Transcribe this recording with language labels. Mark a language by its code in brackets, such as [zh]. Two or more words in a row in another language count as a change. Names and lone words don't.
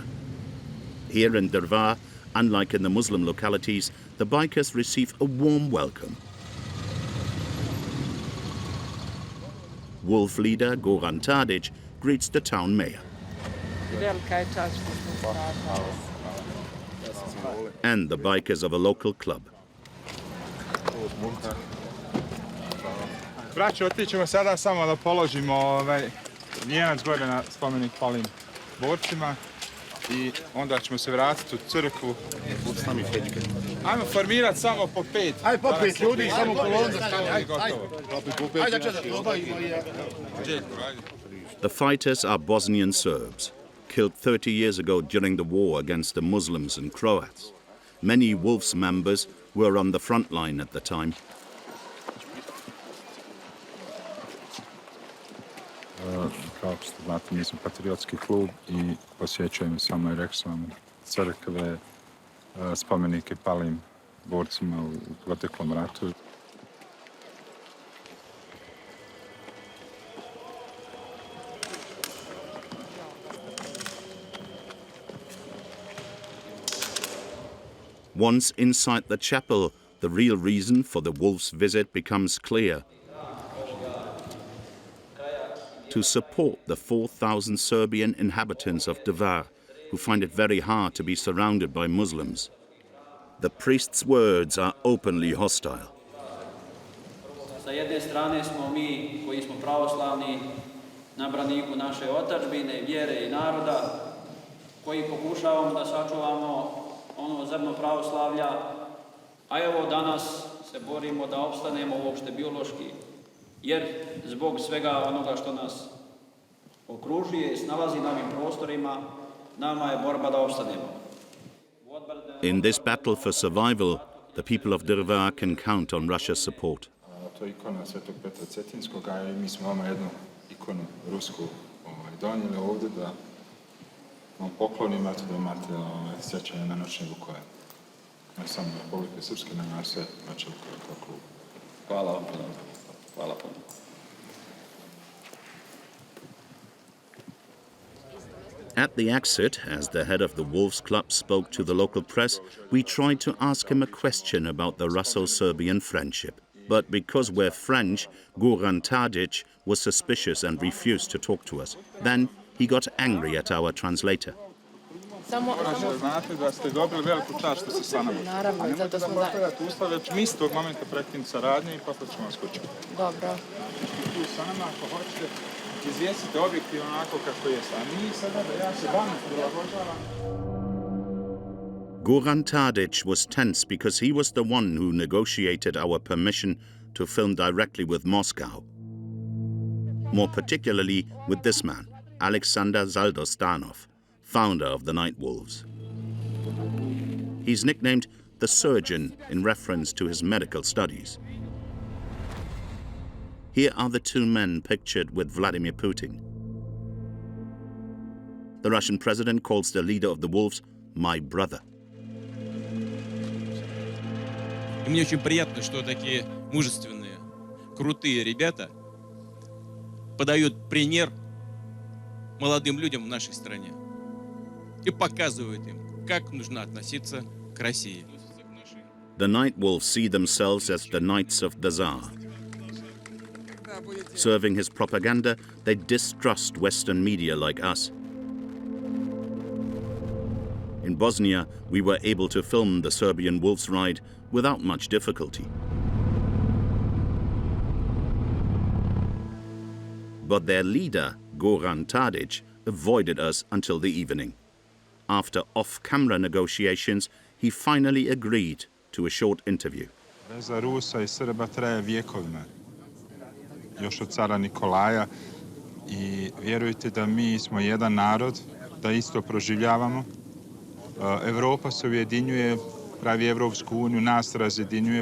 [en] Here in ENDEVR, unlike in the Muslim localities, the bikers receive a warm welcome. Wolf leader Goran Tadic greets the town mayor. And the bikers of a local club. [sr] Braćo, otićemo sada samo da položimo vijenac gore na spomenik palim borcima i onda ćemo se vratiti u crkvu. Ajmo formirati samo po 5. Ajde po 5 ljudi, samo kolonu da stane. Ajde. [en] The fighters are Bosnian Serbs, killed 30 years ago during the war against the Muslims and Croats. Many Wolves members were on the front line at the time. [sr] Kao što znate, mi smo patriotski klub i posjećujemo samo, rekao sam, crkve, spomenike palim borcima u proteklom ratu. [en] Once inside the chapel, the real reason for the Wolves' visit becomes clear. To support the 4,000 Serbian inhabitants of ENDEVR, who find it very hard to be surrounded by Muslims. The priest's words are openly hostile. [sr] Sa jedne strane smo mi koji smo pravoslavni na braniku naše otadžbine, vjere i naroda, koji pokušavamo da sačuvamo ono zrno pravoslavlja, a evo danas se borimo da opstanemo uopšte biološki jer zbog svega onoga što nas okružuje i snalazi na ovim prostorima, nama je borba da opstanemo. [en] In this battle for survival, the people of ENDEVR can count on Russia's support. [sr] To je ikona Svetog Petra Cetinskog, a i mi smo vama jednu ikonu rusku donijeli ovdje da vam poklonimo, da imate sjećanje na noćne vukove. Ne samo Republike Srpske, nego na sve noćne vukove kao klub. Hvala vam puno. Hvala puno. [en] At the exit, as the head of the Wolves Club spoke to the local press, we tried to ask him a question about the Russo-Serbian friendship. But because we're French, Goran Tadic was suspicious and refused to talk to us. Then he got angry at our translator. [sr] Znate da ste dobili veliku čast što ste sa nama. Naravno, zato smo da... uslove, mi s tog momenta prekinuti saradnje i posle ćemo vas kući. Dobro. Tu sa nama, ako hoćete, izvijestite objektivno onako kako je. A mi sada da ja se vama prilagođavam. [en] Goran Tadic was tense because he was the one who negotiated our permission to film directly with Moscow. More particularly with this man, Alexander Zaldostanov, founder of the Night Wolves. He's nicknamed the Surgeon in reference to his medical studies. Here are the two men pictured with Vladimir Putin. The Russian president calls the leader of the Wolves my brother. [ru] И мне очень приятно, что такие мужественные, крутые ребята подают пример молодым людям в нашей стране и показывают им, как нужно относиться к России. [en] The Night Wolves see themselves as the Knights of the Tsar. Serving his propaganda, they distrust Western media like us. In Bosnia, we were able to film the Serbian Wolves ride without much difficulty. But their leader, Goran Tadic, avoided us until the evening. After off-camera negotiations, he finally agreed to a short interview. [sr] Veza Rusa I Srba traje vjekovima, još od cara Nikolaja, I vjerujte da mi smo jedan narod, da isto proživljavamo. Evropa se ujedinjuje, pravi Evropsku uniju, nas razjedinjuje.